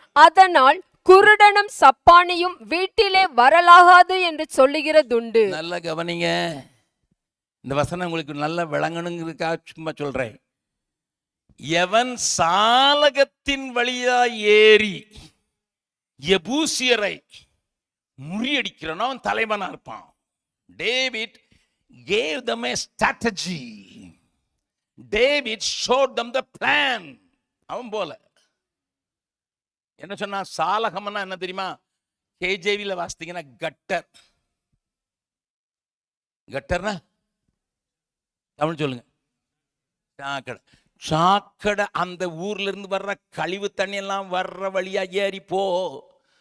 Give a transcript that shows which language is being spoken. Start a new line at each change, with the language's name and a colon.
Tamil: அதனால் குருடனும் சப்பானியும் வீட்டிலே வரலாகாது என்று சொல்லுகிறதுண்டு. நல்ல கவனிங்க, இந்த வசனம் உங்களுக்கு நல்ல விளங்கணுங்கிறதுக்காக சும்மா சொல்றேன். எவன் சாலகத்தின் வழியாய் ஏறி எபூசியரை முறியடிக்கிறானோ அவன் தலைவனா இருப்பான்.
English: David gave them a strategy. David showed them the plan.
Tamil: அவன் போல என்ன சொன்னா? சாலகம்னா என்ன தெரியுமா? KJVல வாசித்தீங்கன்னா கட்டர். கட்டர்னா தமிழ் சொல்லுங்க. சாக்கடை. சாக்கடை. அந்த ஊர்ல இருந்து வர்ற கழிவு தண்ணி எல்லாம் வர்ற வழியா ஏறி போ.